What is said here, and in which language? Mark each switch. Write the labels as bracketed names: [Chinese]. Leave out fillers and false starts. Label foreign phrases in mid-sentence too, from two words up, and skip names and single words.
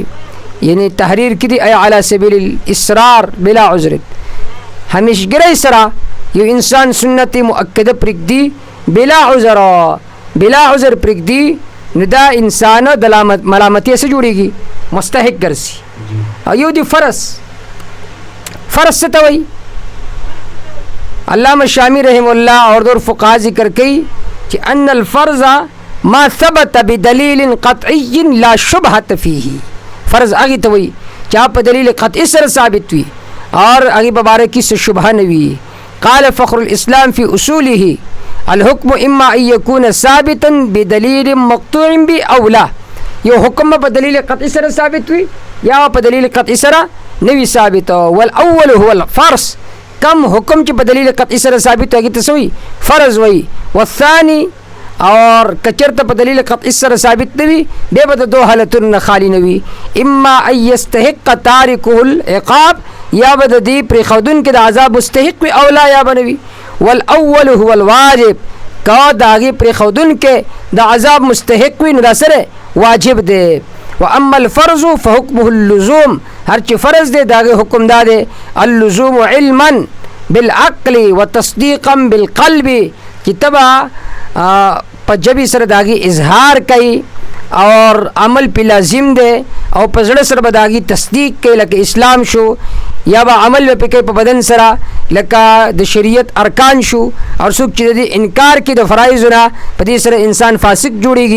[Pashto] یعنی تحریر کی دی [Arabic] ای علی سبیل الاصرار بلا عذر، [Pashto] همیشګری سره یو انسان سنت مؤکده پرېږدي [Arabic] بلا عذر، بلا عذر [Pashto] پرېږدي نو دا انسان د ملامتیا سره جوړیږي، مستحق ګرځي. او یو دی فرض. فرض څه ته وایي؟ علامہ شامی [Arabic] رحم الله [Pashto] اور دور فقها ذکر کوي چې [Arabic] ان الفرض ما ثبت بدلیل قطعی لا شبهة فيه. [Pashto] فرض هغه ته وایي چې په دلیل قطعی سره ثابت وي اور هغه په باره کې څه شبهه نه وي. [Arabic] قال فخر الاسلام في اصوله الحكم اما ان يكون ثابتا بدلیل مقطوع به او لا. [Pashto] یو حکم په دلیل قطعی سره ثابت وي یا په دلیل قطعی سره نه وي ثابت. [Arabic] والاول هو الفرض، [Pashto] کم حکم چې په دلیل قطعی سره ثابت هغه ته وایي فرض وایي. والثاني اور کچرته په دلیل قطعی سره ثابت نه وي بیا به د دوه حالتونو نه خالی نه وي. [Arabic] اما ان یستحق تارکه العقاب، [Pashto] یا به د دې پرېښودونکي د عذاب مستحق وي، [Arabic] او لا [Pashto] یا به نه وي. [Arabic] والاول هو الواجب، [Pashto] که د هغې پرېښودونکي د عذاب مستحق وي نو دا سره واجب دی. [Arabic] واما الفرض فحکمه اللزوم، [Pashto] هر چې فرض دی د هغې حکم دا دی [Arabic] اللزوم علما بالعقل وتصدیقا بالقلب، [Pashto] چې تبه په جبې سره د هغې اظهار کوي اور عمل پې لازم دی، او په زړه سره به د هغې تصدیق کوي لکه اسلام شو، یا به عمل به پې کوي په بدن سره لکه د شریعت ارکان شو. او څوک چې د دې انکار کوي د فرایضو نه په دې سره انسان فاسق جوړیږي.